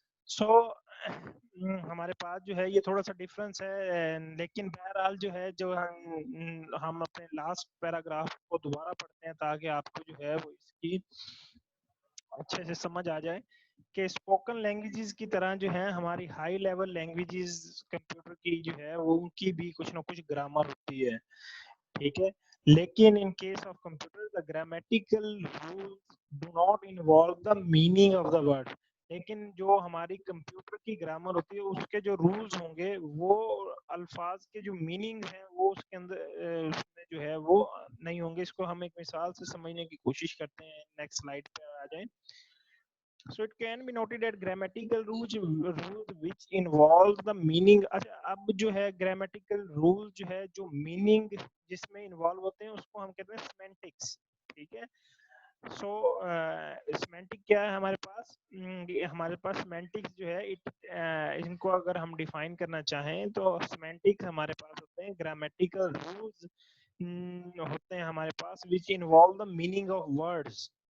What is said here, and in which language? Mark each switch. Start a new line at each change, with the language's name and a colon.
Urdu: سو ہمارے پاس جو ہے یہ تھوڑا سا ڈفرنس ہے, لیکن بہرحال جو ہے جو ہم اپنے لاسٹ پیراگراف کو دوبارہ پڑھتے ہیں تاکہ آپ کو جو ہے وہ اس کی اچھے سے سمجھ آ جائے کہ اسپوکن لینگویجز کی طرح جو ہے ہماری ہائی لیول لینگویجز کمپیوٹر کی جو ہے وہ ان کی بھی کچھ نہ کچھ گرامر ہوتی ہے. ٹھیک ہے, لیکن
English: In case of computer the grammatical rules do not involve the meaning of the word.
Urdu: لیکن جو ہماری کمپیوٹر کی گرامر ہوتی ہے اس کے جو رولز ہوں گے وہ الفاظ کے جو میننگ ہیں وہ اس کے اندر اس میں جو ہے وہ نہیں ہوں گے. اس کو ہم ایک مثال سے سمجھنے کی کوشش کرتے ہیں. نیکسٹ سلائیڈ پہ آ جائیں.
English: So it can be noted that grammatical rules which involve the meaning.
Urdu: اب جو ہے grammatical rule جو ہے جو meaning جس میں انوالو ہوتے ہیں اس کو ہم کہتے ہیں semantics. ٹھیک ہے, سو سیمینٹک کیا ہے ہمارے پاس؟ ہمارے پاس سیمینٹکس جو ہے ان کو اگر ہم ڈیفائن کرنا چاہیں تو سیمینٹکس ہمارے پاس ہوتے ہیں گرامیٹیکل رولز ہوتے ہیں ہمارے پاس
English: which involve the meaning of words.